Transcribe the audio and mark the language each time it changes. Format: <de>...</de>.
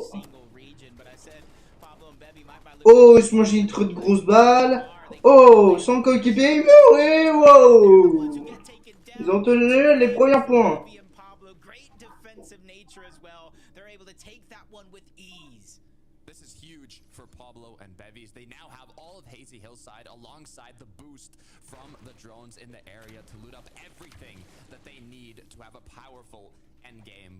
<en>Single region, but I said Pablo and Bevy might look.</en> <fr>Oh, il se mange une trop de grosses balles. Oh, son coéquipier est mort. Et wow. Ils ont tenu les premiers points.</fr> <en>Great defensive nature as well. They're able to take that one with ease. This is huge for Pablo and Bevies. They now have all of Hazy Hillside alongside the boost from the drones in the area to loot up everything that they need to have a powerful endgame.</en>